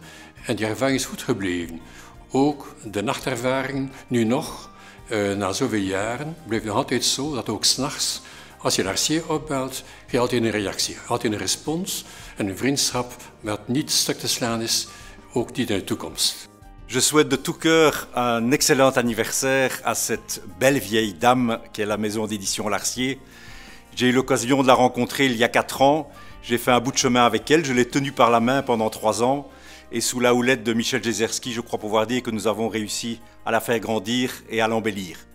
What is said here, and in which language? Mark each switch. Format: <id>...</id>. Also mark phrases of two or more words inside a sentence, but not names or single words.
<nl>En die ervaring is goed gebleven. Ook de nachtervaring, nu nog, na zoveel jaren, blijft nog altijd zo dat ook 's nachts, als je Larcier opbelt, je altijd een reactie, altijd een respons en een vriendschap wat niet stuk te slaan is, ook niet in de toekomst.</nl> <fr>Je souhaite de tout cœur un excellent anniversaire à cette belle vieille dame qui est la maison d'édition Larcier. J'ai eu l'occasion de la rencontrer il y a 4 ans. J'ai fait un bout de chemin avec elle, je l'ai tenue par la main pendant 3 ans. Et sous la houlette de Michel Jezerski, je crois pouvoir dire que nous avons réussi à la faire grandir et à l'embellir.</fr>